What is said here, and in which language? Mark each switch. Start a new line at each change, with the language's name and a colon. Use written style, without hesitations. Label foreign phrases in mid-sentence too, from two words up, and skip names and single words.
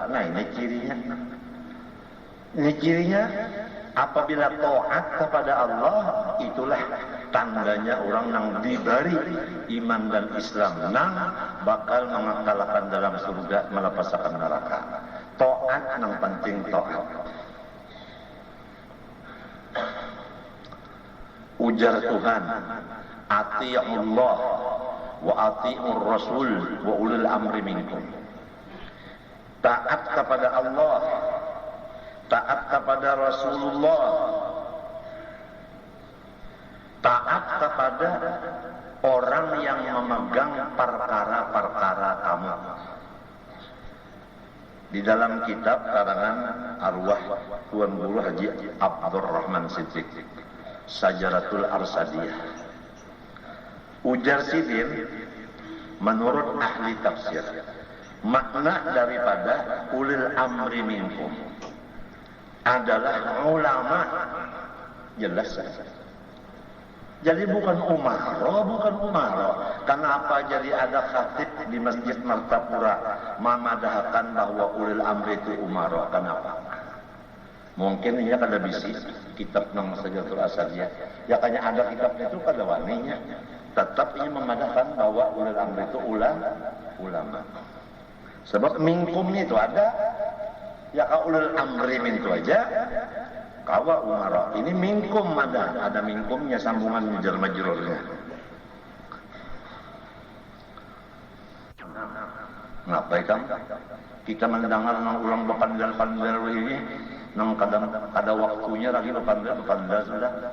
Banjar: Nah ini cirinya apabila taat kepada Allah, itulah tandanya orang yang dibari iman dan Islam, nang bakal mengakalkan dalam surga melepaskan neraka. Taat nang penting taat. Ujar Tuhan,
Arabic: أطيعوا الله وأطيعوا الرسول وأولي الأمر منكم.
Banjar: Taat kepada Allah, taat kepada Rasulullah, taat kepada orang yang memegang perkara-perkara kamu. Di dalam kitab karangan arwah Tuan Guru Haji Abdurrahman Siddiq, Sajaratul Arsadiyah. Ujar Sidin, menurut ahli tafsir, makna daripada
Arabic: أولي الأمر منكم
Banjar: adalah ulama. Jelas. Jadi bukan umaro. Kenapa jadi ada khatib di Masjid Martapura memadahkan bahwa
Arabic: أولي الأمر
Banjar: itu umaro? Kenapa? Mungkin ini kada bisi kitab nama Sajaratul Arsadiyah. Ya kanya ada kitabnya itu kada waninya. Tetap ini memadahkan bahwa
Arabic: أولي الأمر
Banjar: itu ulama. Sebab minkumnya itu ada. Ya ka
Arabic: أولي الأمر من
Banjar: itu aja. Kawa umara. Ini minkum ada minkumnya, sambungan jar majrurnya. Ngapaikan kita mendengar nang ulang bepandal-pandal ini nang kadang ada waktunya lagi bepandal sudah.